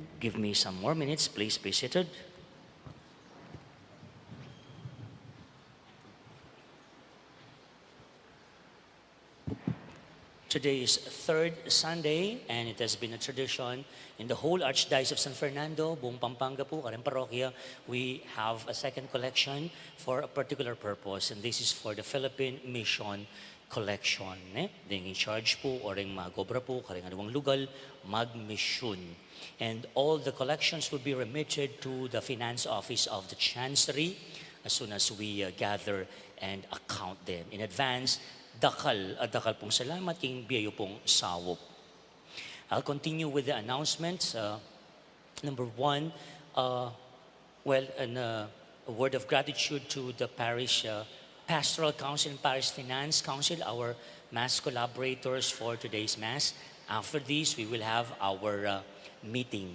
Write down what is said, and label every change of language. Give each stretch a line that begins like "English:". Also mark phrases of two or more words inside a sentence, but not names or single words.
English: Give me some more minutes, please be seated. Today is third Sunday, and it has been a tradition in the whole Archdiocese of San Fernando,
Pampanga: buong Pampanga po, Karang Parokya,
English: we have a second collection for a particular purpose, and this is for the Philippine Mission Collection.
Pampanga: Ding in charge po, oring magobra po, karing anumang lugal, mag-mission.
English: And all the collections will be remitted to the Finance Office of the Chancery as soon as we gather and account them. In advance,
Pampanga: dakal pong salamat, king biyayo pong sawop.
English: I'll continue with the announcements. Number one, a word of gratitude to the Parish Pastoral Council and Parish Finance Council, our Mass collaborators for today's Mass. After this, we will have our meeting.